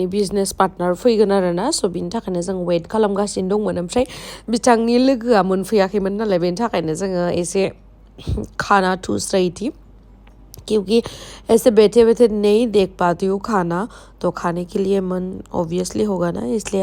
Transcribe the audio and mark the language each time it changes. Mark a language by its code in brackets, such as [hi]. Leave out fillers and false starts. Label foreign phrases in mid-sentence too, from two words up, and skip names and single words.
[en] business partner [brx] फैगोन आरोना स बिनि थाखायनो जों वेट खालामगासिनो दंमोन ओमफ्राय बिथांनि लोगोआ मोनफैयाखैमोन नालाय बेनि थाखायनो जोङो एसे [hi] खाना ठूस रही थी क्योंकि ऐसे बैठे बैठे नहीं देख पाती हूँ खाना तो खाने के लिए मन ऑब्वियसली होगा ना इसलिए